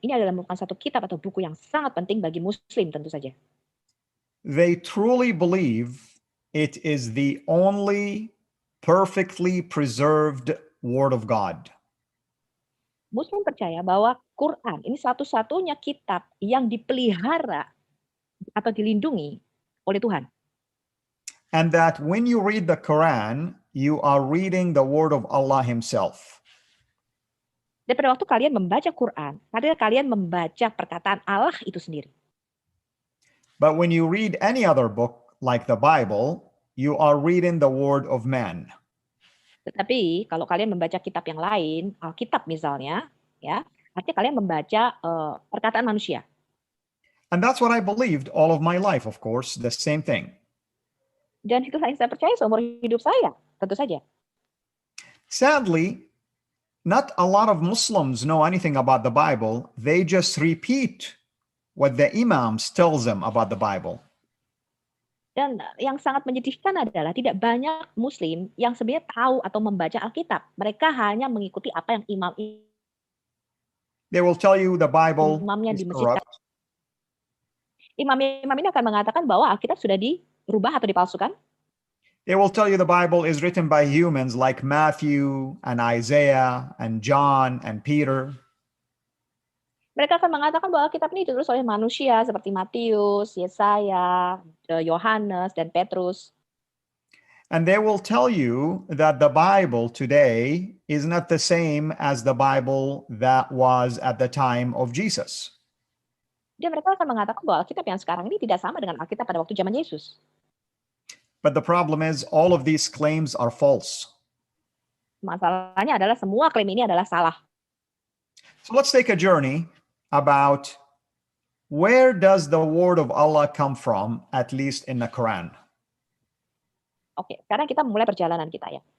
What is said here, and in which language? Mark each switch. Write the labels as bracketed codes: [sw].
[id] Ini adalah merupakan satu kitab atau buku yang sangat penting bagi Muslim tentu saja. [en] They truly believe it is the only perfectly preserved Word of God. [id] Muslim percaya bahwa Quran ini satu-satunya kitab yang dipelihara atau dilindungi oleh Tuhan. [en] And that when you read the Quran, you are reading the Word of Allah Himself. [id] Dan pada waktu kalian membaca Quran, kalian membaca perkataan Allah itu sendiri. [en] But when you read any other book like the Bible, you are reading the word of man. [id] Tetapi kalau kalian membaca kitab yang lain, Alkitab misalnya, ya, artinya kalian membaca perkataan manusia. [en] And that's what I believed all of my life, of course, the same thing. [id] Dan itulah yang saya percaya seumur hidup saya, tentu saja. [en] Sadly, not a lot of Muslims know anything about the Bible. They just repeat what the imams tells them about the Bible. [id] Dan yang sangat menyedihkan adalah tidak banyak Muslim yang sebenarnya tahu atau membaca Alkitab. Mereka hanya mengikuti apa yang [en] They will tell you the Bible [id] imamnya [en] is [id] di masjid. [en] corrupt. [id] Imam-imam ini akan mengatakan bahwa Alkitab sudah dirubah atau dipalsukan. [en] They will tell you the Bible is written by humans like Matthew and Isaiah and John and Peter. [id] Mereka akan mengatakan bahwa kitab ini ditulis oleh manusia seperti Matius, Yesaya, Yohanes, dan Petrus. [en] And they will tell you that the Bible today is not the same as the Bible that was at the time of Jesus. [id] Dan mereka akan mengatakan bahwa Alkitab yang sekarang ini tidak sama dengan Alkitab pada waktu zaman Yesus. [en] But the problem is all of these claims are false. [id] Masalahnya adalah semua klaim ini adalah salah. [en] So let's take a journey about where does the word of Allah come from, at least in the Quran. [id] Oke, sekarang kita mulai perjalanan kita ya.